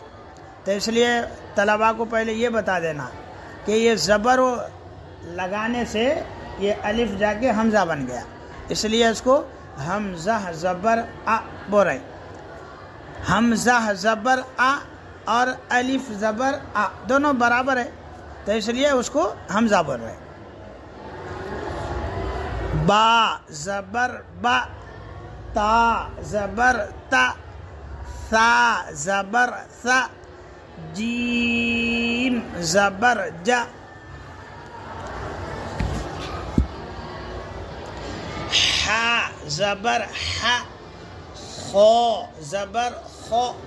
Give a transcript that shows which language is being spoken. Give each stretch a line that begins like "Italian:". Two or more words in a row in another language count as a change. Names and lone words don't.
Urdu: تو اس لیے طلباء کو پہلے یہ بتا دینا کہ یہ زبر لگانے سے یہ الف جا کے حمزہ بن گیا، اس لیے اس کو حمزہ زبر بول رہے۔ حمزہ زبر اور الف زبر دونوں برابر ہے، تو اس لیے اس کو حمزہ بول رہے۔ با زبر با، تا زبر تا، ثا زبر ثا، جیم زبر جا، حا زبر حا، خو زبر خو،